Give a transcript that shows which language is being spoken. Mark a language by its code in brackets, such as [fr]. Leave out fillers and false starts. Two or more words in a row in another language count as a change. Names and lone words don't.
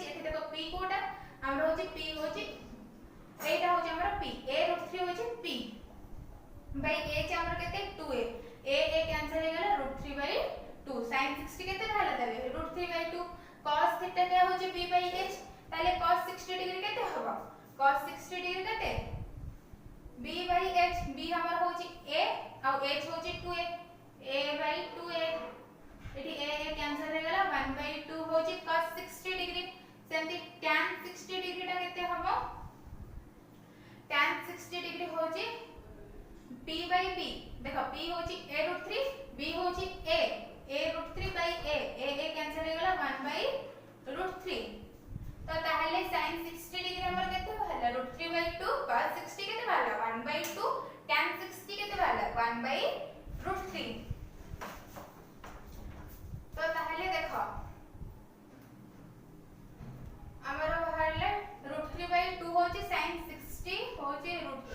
[sjp] एठी देखो p कोटा हमर होची p होची एटा होची हमर p, a√3 होची p बाय h हमर केते 2a, a कैंसिल हो गेला, √3/2, sin 60 केते भाला देबे √3/2, [en] cos theta [sjp] के होची b/h, ताले [en] cos 60 degree [sjp] केते हबो? [en] cos 60 degree [sjp] केते b/h, b हमर होची a और h होची 2a, a/2a, एठी a कैंसिल हो गेला, 1/2 होची [en] cos 60 degree. [sjp] सेमती [en] tan 60 degree [sjp] टा केते हबो? [en] tan 60 degree [sjp] होची p/b, देखो p होची a√3, b होची a, a√3/a, a कैंसिल हो गेला 1/√3। तो ताहले [en] sin 60 degree [sjp] हमर केते होला √3/2, cos 60 केते भाला 1/2, tan 60 केते भाला 1/√3। तो ताहले देखो हमर बाहरले √3/2 होची sin 60 होची